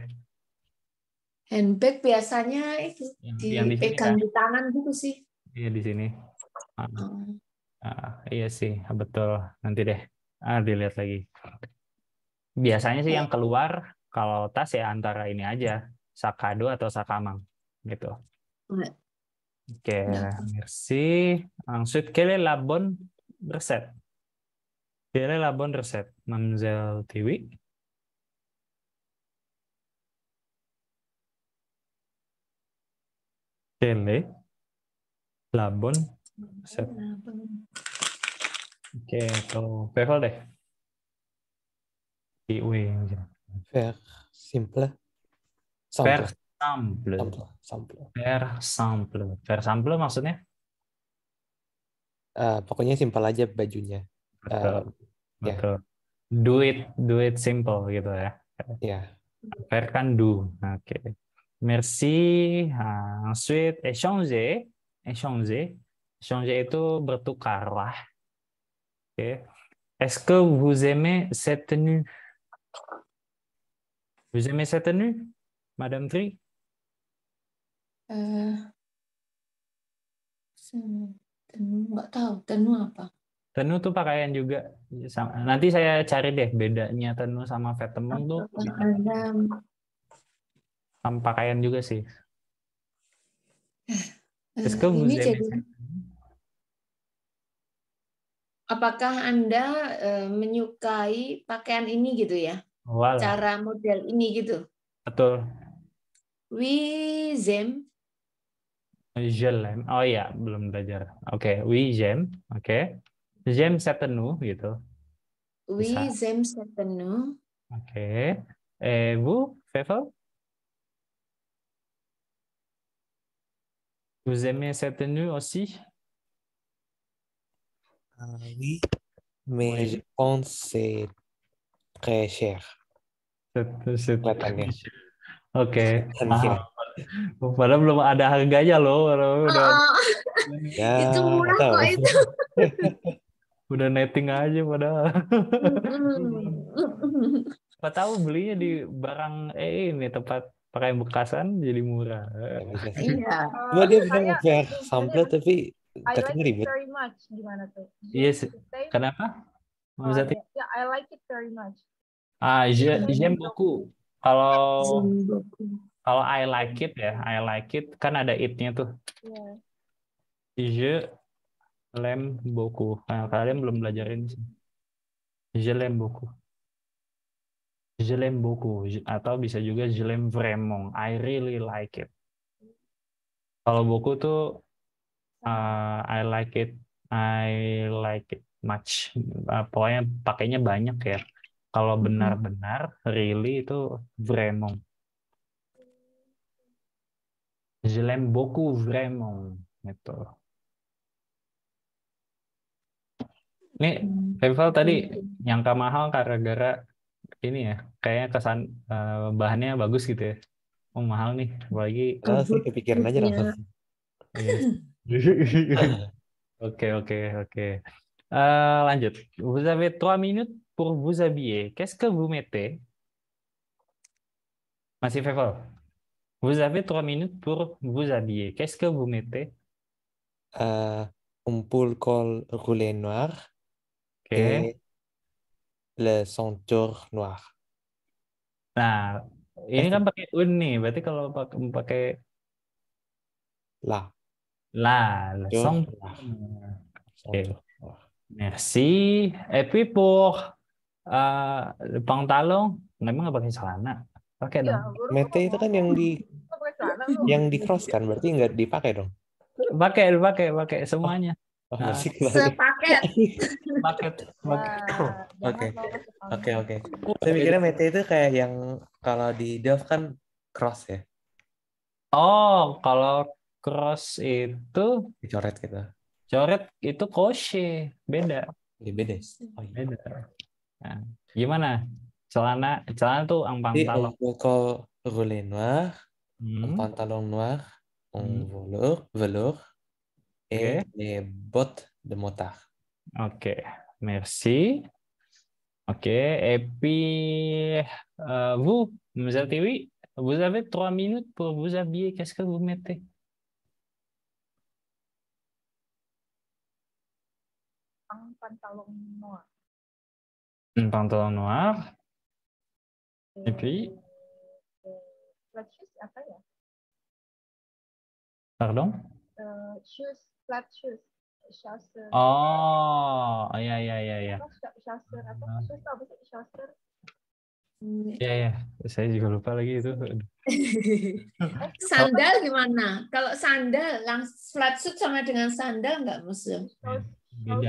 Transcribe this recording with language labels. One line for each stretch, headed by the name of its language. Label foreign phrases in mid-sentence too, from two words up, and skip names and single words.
Indonesian: Handbag biasanya itu dipegang di tangan gitu sih. Iya di sini. Iya sih betul. Nanti deh dilihat lagi. Biasanya sih yang keluar kalau tas ya antara ini aja, sakado atau sakamang gitu. Oke,
French: merci. Ensuite, quelle est la bonne recette? Quelle est la bonne recette, Mademoiselle Tiwi? Quelle est la bonne recette?
Indonesian: Oke, kalau Pevel deh. Tiwi.
French: Faire simple. Faire simple
Indonesian: maksudnya? Pokoknya simpel aja bajunya. Betul.
English: Do it simple
Indonesian: gitu ya. Ya. Faire kan do. Oke.
French: Merci. Ensuite, échanger. Échanger.
Indonesian: Échanger itu bertukar lah. Oke.
French: Est-ce que vous aimez cette tenue? Vous aimez cette tenue, Madame Tri?
Indonesian: Nggak tahu tenue apa. Tenue tuh pakaian juga. Nanti saya cari deh bedanya tenue sama vêtement tuh Apakah Anda sama pakaian juga sih.
French: Est-ce que vous
Indonesian: ini
French: aimez
Indonesian: jadi
French: cette tenue?
Indonesian: apakah Anda menyukai pakaian ini gitu ya?
French: Voilà,
Indonesian: Cara model ini gitu. betul.
French: Oui, j'aime. Je l'aime.
Indonesian: Oh iya, belum belajar. Oke,
French: oui, j'aime. Oke. J'aime cette tenue
Indonesian: gitu.
French: Oui,
Indonesian: Bisa.
French: j'aime cette tenue. Oke. Et vous, Fevel? Vous aimez cette tenue aussi? Oui, mais Oui. je pense que c'est très cher. C'est
Indonesian: Kelihatannya. Oke, Kelihatannya. mahal. Padahal belum ada harganya loh. Udah, Ya, Itu murah nggak tahu. kok itu. udah netting aja padahal. Mm-mm. Siapa tahu belinya di barang ini tempat pakaian bekasan jadi murah. Ya, bisa sih. Iya. Coba dia bisa Saya nge-share ini sampel tapi
English: I like
Indonesian: katanya
English: it
Indonesian: ribet.
English: very much.
Indonesian: Gimana tuh? Iya sih. Say, Kenapa? Maksudnya? ya,
English: I like it very much.
French: J'aime beaucoup.
Indonesian: Kalau
French: J'aime beaucoup.
Indonesian: kalau
English: I like it
Indonesian: ya,
English: I like it
Indonesian: kan ada it-nya tuh.
English: Yeah.
French: Je l'aime beaucoup.
Indonesian: Nah, kalian belum belajar ini sih.
French: Je l'aime beaucoup. Je l'aime beaucoup.
Indonesian: Atau bisa juga
French: je l'aime vraiment.
English: I really like it.
Indonesian: Kalau buku tuh
English: I like it. I like it much.
Indonesian: Pokoknya pakainya banyak ya. Kalau benar-benar really itu vraiment.
French: Je l'aime beaucoup vraiment.
Indonesian: Gitu. Nih, Rival tadi nyangka mahal gara-gara ini ya. Kayaknya kesan bahannya bagus gitu ya. Oh mahal nih. Apalagi Nah, sih kepikiran aja langsung. Oke, oke, oke. Lanjut.
French: Vous avez 3 minutes pour vous habiller. Qu'est-ce que vous mettez?
Indonesian: Masih Feval.
French: Vous avez 3 minutes pour vous habiller. Qu'est-ce que vous mettez? Un pull col roulé noir
Indonesian: Oke.
French: et le ceinture noir.
Indonesian: Nah, ini kan pakai un nih. Berarti kalau pakai
French: Là. le Ceinture son. noir.
Indonesian: Oke.
French: Ceinture noir. Merci. Et puis pour le pantalon,
Indonesian: memang nggak pakai celana? Pakai Iya, dong. Mete itu kan yang di pakai celana lu. yang di cross kan, berarti nggak dipakai dong. Pakai semuanya. Oh, Nah, masih kembali. Sepaket. paket. Oke. Saya mikirnya mete itu kayak yang kalau di Delft kan cross ya, Oh, kalau cross itu dicoret gitu. coret itu crochet, beda. Ya, beda. Oh, iya. Beda. Nah, gimana? Celana tuh ang Jadi
French: pantalon. un col roulé noir, un Hmm. pantalon noir, un velours et
Indonesian: Oke.
French: les bottes de motard. Oke, merci. Oke, et puis vous, Mzal Tiwi, vous avez 3 minutes pour vous habiller. Qu'est-ce que vous mettez? Pantalon noir. Un pantalon noir. Et puis,
English: Flat shoes
Indonesian: apa ya?
French: pardon?
English: Shoes, flat shoes. Chaucer.
Indonesian: Oh, ya. Chaucer apa? Shoes apa sih? Chaucer. Ya. Saya juga lupa lagi itu. Sandal gimana? Kalau sandal,
English: flat suit
Indonesian: sama dengan sandal nggak musuh? Beda.